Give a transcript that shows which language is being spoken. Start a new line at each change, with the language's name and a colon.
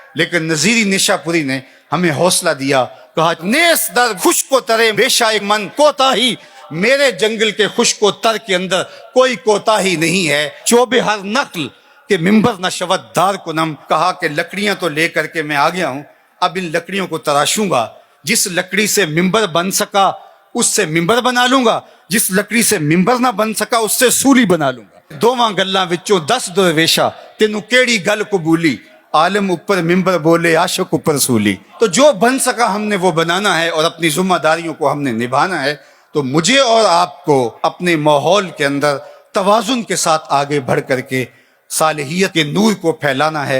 Urdu: لیکن نظیری نیشا پوری نے ہمیں حوصلہ دیا، کہا
Persian: نیس در خشک و ترے بیشا من کوتاہی،
Urdu: میرے جنگل کے خشک و تر کے اندر کوئی کوتاہی نہیں ہے.
Persian: چوب ہر نقل کہ ممبر نہ شود دار کنم.
Urdu: کہا کہ لکڑیاں تو لے کر کے میں آ گیا ہوں، اب ان لکڑیوں کو تراشوں گا. جس لکڑی سے ممبر بن سکا اس سے ممبر بنا لوں گا، جس لکڑی سے ممبر نہ بن سکا اس سے سولی بنا لوں گا.
Punjabi: دوواں گلاں وچوں 10 درویشا تینوں کیڑی گل قبولی، عالم اوپر ممبر بولے عاشق اوپر سولی.
Urdu: تو جو بن سکا ہم نے وہ بنانا ہے اور اپنی ذمہ داریوں کو ہم نے نبھانا ہے. تو مجھے اور آپ کو اپنے ماحول کے اندر توازن کے ساتھ آگے بڑھ کر کے صالحیت کے نور کو پھیلانا ہے.